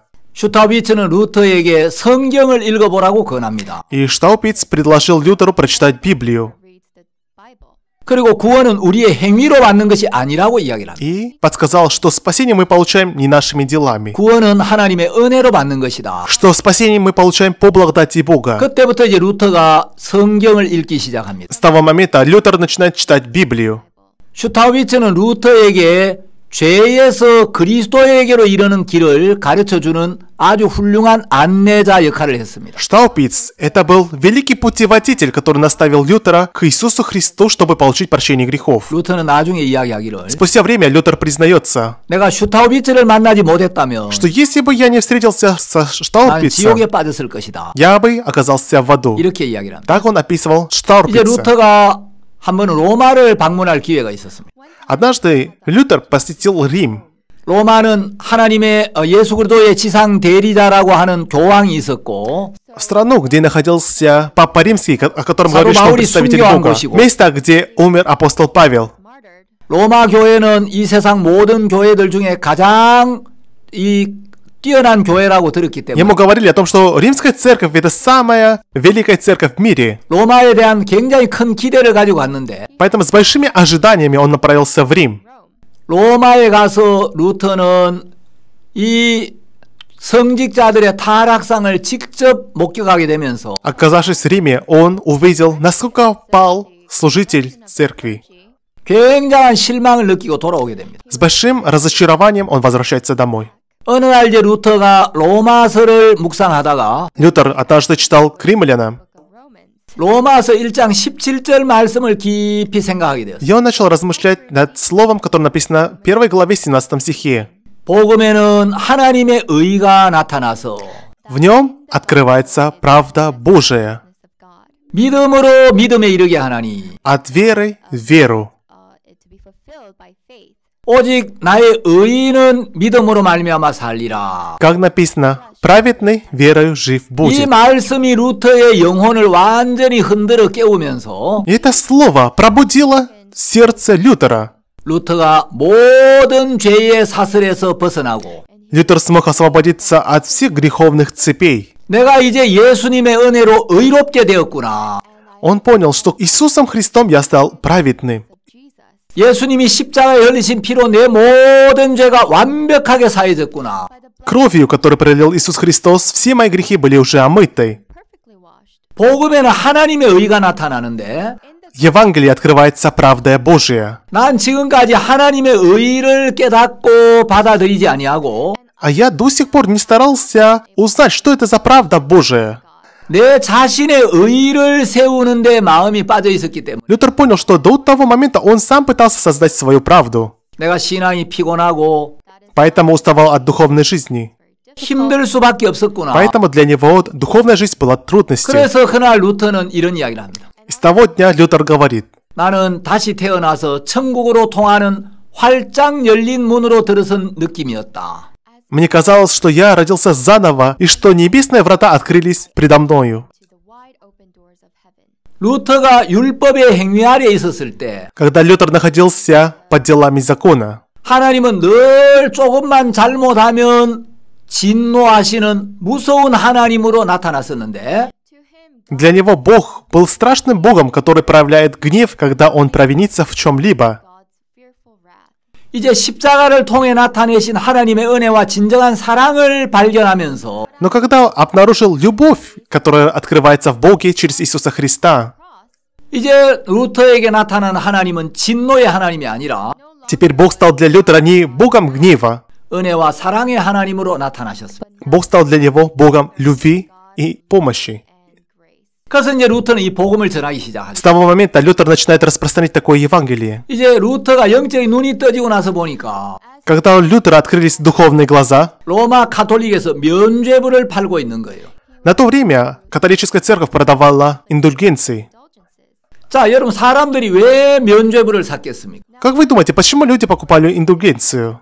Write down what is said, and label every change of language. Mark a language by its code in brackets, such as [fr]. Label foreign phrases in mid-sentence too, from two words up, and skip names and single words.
[ko] 슈타우비츠는 루터에게 성경을 읽어보라고 권합니다. [ru] И Штаурпиц предложил Лютеру прочитать Библию. [ko] 그리고 구원은 우리의 행위로 받는 것이 아니라고 이야기를 합니다. [ru] И подсказал, что спасение мы получаем не нашими делами. [ko] 구원은 하나님의 은혜로 받는 것이다. [ru] Что спасение мы получаем по благодати Бога. [ko] 그때부터 이제 루터가 성경을 읽기 시작합니다. [ru] С того момента Лютер начинает читать Библию. [ko] 슈타우비츠는 루터에게 죄에서 그리스도에게로 이르는 길을 가르쳐주는 아주 훌륭한 안내자 역할을 했습니다. [ru] Штаупиц – это был великий путеводитель, который наставил Лютера к Иисусу Христу, чтобы получить прощение грехов. [ko] 루터는 나중에 이야기하기를 [ru] Спустя время Лютер признается, [ko] 내가 슈타우비츠를 만나지 못했다면 [ru] что если бы я не встретился со [ko] 난 [ru] Штаупицем, [ko] 지옥에 빠졌을 것이다. [ru] я бы оказался в аду. [ko] 이렇게 이야기를 합니다. [ru] Так он описывал [ko] 이제 [ru] Штаурпица. [ko] 루터가 한 번은 로마를 방문할 기회가 있었습니다. [ru] Однажды Лютер посетил Рим. [ko] 로마는 하나님의 예수 그리스도의 지상 대리자라고 하는 교황이 있었고 [ru] В страну, где находился Папа Римский, о котором Саду говорит, что он [ko] Баур이 [ru] представитель [ko] 순교한 [ru] Бога. [ko] 곳이고. [ru] Место, где умер апостол Павел. [ko] 로마 교회는 이 세상 모든 교회들 중에 가장 이 뛰어난 교회라고 들었기 때문에 [ru] Ему говорили о том, что римская церковь – это самая великая церковь в мире. [ko] 로마에 대한 굉장히 큰 기대를 가지고 갔는데 [ru] Поэтому с большими ожиданиями он направился в Рим. [ko] 로마에 가서 루터는 이 성직자들의 타락상을 직접 목격하게 되면서 [ru] Оказавшись в Риме, он увидел, насколько пал служитель церкви. [ko] 굉장한 실망을 느끼고 돌아오게 됩니다. [ru] С большим разочарованием он возвращается домой. [ko] 어느 날 이제 루터가 로마서를 묵상하다가 [ru] Лютер однажды читал к римлянам, [ko] 로마서 1장 17절 말씀을 깊이 생각하게 되었어요. [ru] и он начал размышлять над словом, которое написано в 1 главе 17 стихе. [ko] 복음에는 하나님의 의가 나타나서 [ru] В нем открывается правда Божия. [ko] 믿음으로 믿음에 이르게 하나니 [ru] От веры в веру. [ko] 오직 나의 의인은 믿음으로 말미암아 살리라. [ru] Как написано, праведный верою жив [ko] 이 [ru] будет. [ko] 말씀이 루터의 영혼을 완전히 흔들어 깨우면서 [ru] И это слово пробудило сердце Лютера. [ko] 루터가 모든 죄의 사슬에서 벗어나고 [ru] Лютер смог освободиться от всех греховных цепей. [ko] 내가 이제 예수님의 은혜로 의롭게 되었구나. [ru] Он понял, что Иисусом Христом я стал праведным. [ko] 예수님이 십자가에 흘리신 피로 내 모든 죄가 완벽하게 사해졌구나. [ru] Кровью, которую пролил Иисус Христос, все мои грехи были уже омыты. [ko] 복음에는 하나님의 의가 나타나는데 [ru] В Евангелии открывается правда Божия. [ko] 난 지금까지 하나님의 의를 깨닫고 받아들이지 아니하고 [ru] А я до сих пор не старался узнать, что это за правда Божия. [ko] 내 자신의 의를 세우는 데 마음이 빠져 있었기 때문에 [ru] Лютер понял, что до того момента он сам пытался создать свою правду. [ko] 내가 신앙이 피곤하고 [ru] Поэтому уставал от духовной жизни. [ko] 힘들 수밖에 없었구나. [ru] Поэтому для него духовная жизнь была трудностью. [ko] 그래서 그날 루터는 이런 이야기를 합니다. [ru] И с того дня Лютер говорит: [ko] 나는 다시 태어나서 천국으로 통하는 활짝 열린 문으로 들어선 느낌이었다. [ru] «Мне казалось, что я родился заново, и что небесные врата открылись предо мною». [ko] 루터가 율법의 행위 아래에 있었을 때 [ru] Когда Лютер находился под делами закона, [ko] 하나님은 늘 조금만 잘못하면 진노하시는 무서운 하나님으로 나타났었는데 [ru] для него Бог был страшным Богом, который проявляет гнев, когда он провинится в чем-либо. [ko] 이제 십자가를 통해 나타내신 하나님의 은혜와 진정한 사랑을 발견하면서 [ru] Но когда обнаружил любовь, которая открывается в Боге через Иисуса Христа, [ko] 이제 루터에게 나타난 하나님은 진노의 하나님이 아니라 [ru] теперь Бог стал для Лютера не Богом гнева, [ko] 은혜와 사랑의 하나님으로 나타나셨습니다. [ru] Бог стал для него Богом любви и помощи. [ko] 그래서 이제 루터는 이 복음을 전하기 시작하죠. [ru] С того момента Лютер начинает распространять такое Евангелие. [ko] 이제 루터가 영적인 눈이 떠지고 나서 보니까 [ru] Когда у Лютера открылись духовные глаза, [ko] 로마 가톨릭에서 면죄부를 팔고 있는 거예요. [ru] на то время католическая церковь продавала индульгенции. [ko] 자, 여러분 사람들이 왜 면죄부를 샀겠습니까? [ru] Как вы думаете, почему люди покупали индульгенцию?